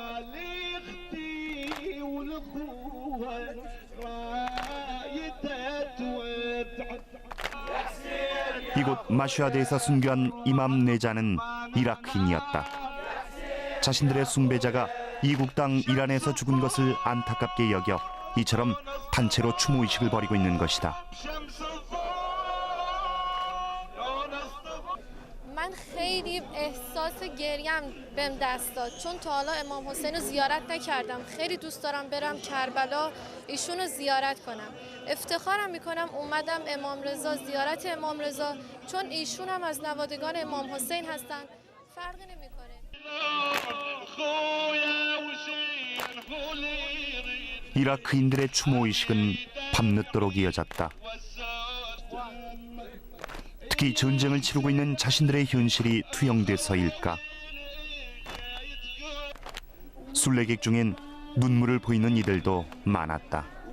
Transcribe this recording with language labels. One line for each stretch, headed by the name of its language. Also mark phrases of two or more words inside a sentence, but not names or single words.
Korean: 이곳 마슈아드에서 순교한 이맘 네자는 이라크인이었다. 자신들의 숭배자가 이국 땅 이란에서 죽은 것을 안타깝게 여겨 이처럼 단체로 추모의식을 벌이고 있는 것이다.
Persian: من خیلی احساس گریم بهم دست داد چون تا حالا امام حسین رو زیارت نکردم. خیلی دوست دارم برم کربلا ایشون رو زیارت کنم. افتخارم میکنم اومدم امام رضا زیارت امام رضا چون ایشون هم از نوادگان امام حسین هستن. فرقی نمیکنه.
Korean: 이라크인들의 추모의식은 밤늦도록 이어졌다. 특히 전쟁을 치르고 있는 자신들의 현실이 투영돼서일까? 순례객 중엔 눈물을 보이는 이들도 많았다.